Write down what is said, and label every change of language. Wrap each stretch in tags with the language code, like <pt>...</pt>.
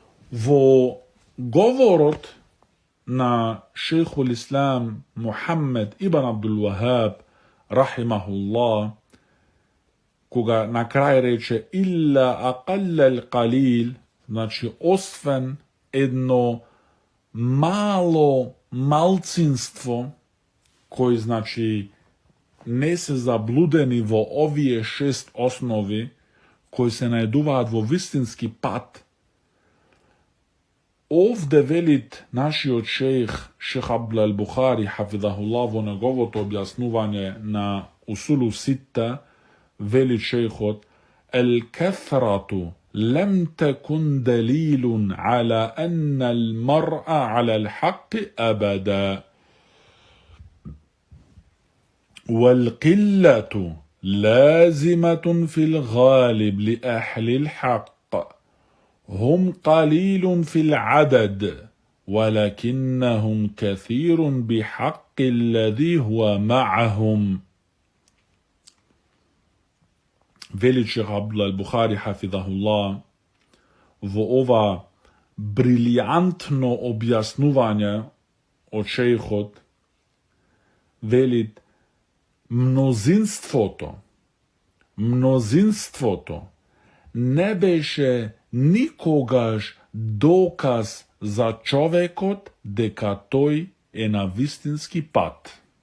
<mk>Во говорот на Шейхул Ислам Мухаммед ибн Абдул Вахаб рахимахуллах, кога на крај рече</mk> <ar>илла акалл калил,</ar> <mk>значи освен едно мало малцинство кои, значи, не се заблудени во овие 6 основи, кои се најдуваат во вистински пат. Овде велит нашиот шейх Абдул ал-Бухари хафизахуллах во неговото објаснување на усулу ситта, вели шейхот:</mk> <ar>الكثرة لم تكن دليل على أن المرء على الحق أبدا والقلة لازمة في الغالب لأهل الحق، هم قليل في العدد ولكنهم كثير بحق الذي هو معهم.</ar> <mk>Вели шейх Абдул ал-Бухари хафизахуллах во ова брилијантно објаснување од шейхот, велит мнозинството не беше никогаш доказ за човекот дека тој е на вистински пат.</mk>